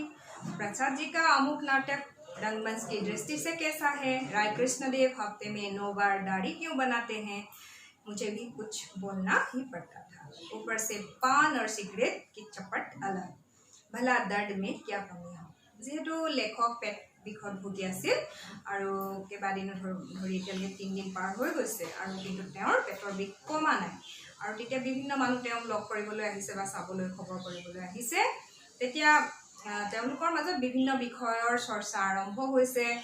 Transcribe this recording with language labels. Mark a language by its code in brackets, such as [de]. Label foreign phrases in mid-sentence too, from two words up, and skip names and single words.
[hi] प्रसाद जी का अमुक नाटक रंगमंच की दृष्टि से कैसा है? राय कृष्णदेव हफ्ते में 9 बार दाढ़ी क्यों बनाते हैं? मुझे भी कुछ बोलना ही पड़ता था। ऊपर से पान और सिगरेट की चपट अलग। भला दर्द में क्या कमी हो? [as] যিহেতু লেখক পেট বিষত ভুগি আছিল আৰু কেইবাদিনো ধৰি এতিয়ালৈকে 3 দিন পাৰ হৈ গৈছে আৰু কিন্তু তেওঁৰ পেটৰ বিষ কমা নাই। আৰু তেতিয়া বিভিন্ন মানুহ তেওঁক লগ কৰিবলৈ আহিছে বা চাবলৈ খবৰ কৰিবলৈ আহিছে। তেতিয়া তেওঁলোকৰ মাজত বিভিন্ন বিষয়ৰ চৰ্চা আৰম্ভ হৈছে।